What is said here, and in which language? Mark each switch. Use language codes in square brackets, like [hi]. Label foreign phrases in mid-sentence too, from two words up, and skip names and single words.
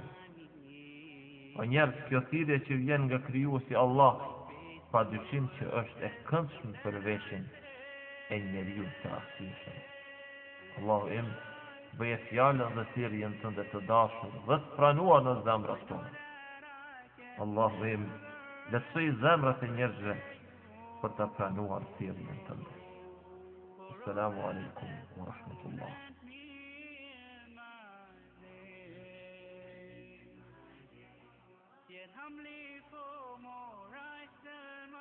[sq] O njerëz, kjo thirrje që vjen nga krijuesi Allah, pa dyshim që është e këndshme për veshjen e njeriu të arsyeshëm. Allahu im, bëje fjalën dhe thirrjen tënde të dashur dhe të pranuar në zemrat tona. Allahu im, lehtësoj zemrat e njerëzve për ta pranuar thirrjen tënde. [ar] السلام عليكم ورحمة الله. [en] Yet humbly for more I stand.